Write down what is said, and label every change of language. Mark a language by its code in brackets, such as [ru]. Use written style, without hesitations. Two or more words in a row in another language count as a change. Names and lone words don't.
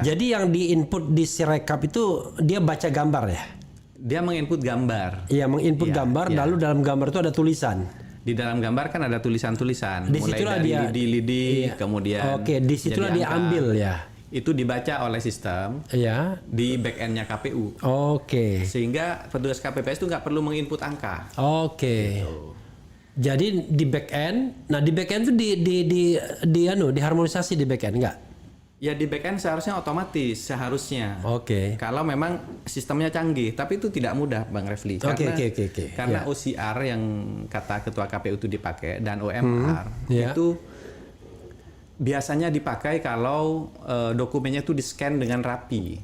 [id] Jadi yang di-input di Sirekap itu dia baca gambar ya? Dia menginput gambar. Iya, menginput gambar, lalu dalam gambar itu ada tulisan. Di dalam gambar kan ada tulisan-tulisan, mulai Disitulah dari dia lidi-lidi, kemudian disitulah dia ambil ya. Itu dibaca oleh sistem di back-end-nya KPU. Sehingga petugas KPPS itu nggak perlu menginput angka. Gitu. Jadi di back-end, di back-end itu diharmonisasi di back-end nggak? Ya di back-end seharusnya otomatis, seharusnya. Kalau memang sistemnya canggih, tapi itu tidak mudah Bang Refli. Karena OCR yang kata ketua KPU itu dipakai dan OMR itu biasanya dipakai kalau dokumennya itu di-scan dengan rapi.